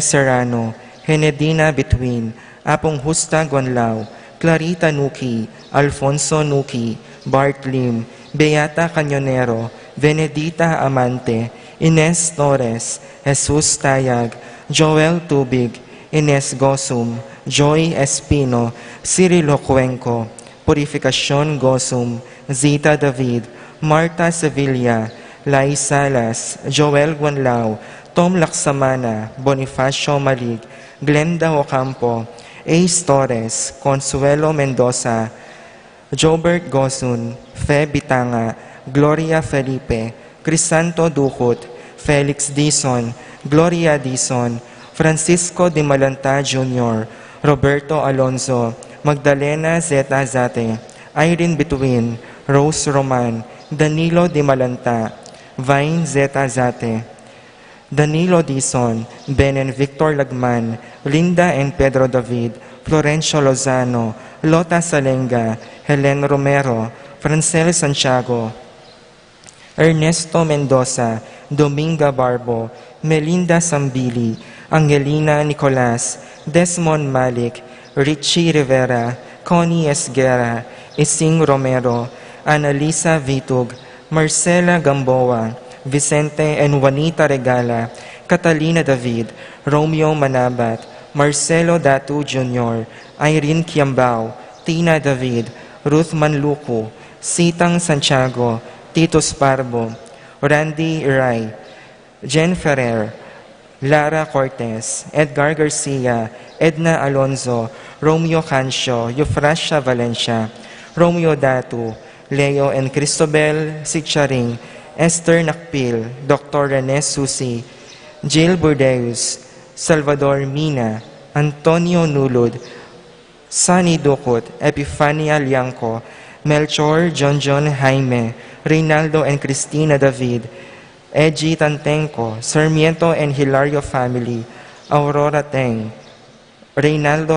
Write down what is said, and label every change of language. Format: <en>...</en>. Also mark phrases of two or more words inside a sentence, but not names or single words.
<en>Serrano, Henedina Between, Apong Husta Gonlao, Clarita Nuki, Alfonso Nuki, Bart Lim, Beata Cañonero, Venedita Amante, Ines Torres, Jesus Tayag, Joel Tubig, Ines Gosum, Joy Espino, Cirilo Cuenco, Purificación Gosum, Zita David, Marta Sevilla, Lai Salas, Joel Guanlao, Tom Laksamana, Bonifacio Malig, Glenda Ocampo, Ace Torres, Consuelo Mendoza, Jobert Gosun, Fe Bitanga, Gloria Felipe, Crisanto Ducot, Felix Dison, Gloria Dison, Francisco de Malanta Jr., Roberto Alonso, Magdalena Zeta Zate, Irene Bituin, Rose Roman, Danilo de Malanta, Vine Zeta Zate, Danilo Dison, Benen Victor Lagman, Linda and Pedro David, Florencio Lozano, Lota Salenga, Helen Romero, Francel Santiago, Ernesto Mendoza, Dominga Barbo, Melinda Sambili, Angelina Nicolas, Desmond Malik, Richie Rivera, Connie Esguera, Ising Romero, Annalisa Vitug, Marcela Gamboa, Vicente and Juanita Regala, Catalina David, Romeo Manabat, Marcelo Datu Jr., Irene Kiambao, Tina David, Ruth Manluco, Sitang Santiago, Titus Parbo, Randy Ray, Jen Ferrer, Lara Cortez, Edgar Garcia, Edna Alonzo, Romeo Cancio, Eufrasia Valencia, Romeo Datu, Leo and Cristobel Sitcharing, Esther Nakpil, Dr. Rene Susi, Jill Burdeus, Salvador Mina, Antonio Nulud, Sunny Ducot, Epifania Lianco, Melchor John Jaime, Reynaldo and Cristina David, Edgy Tantenco, Sarmiento and Hilario family, Aurora Teng, Reynaldo</en>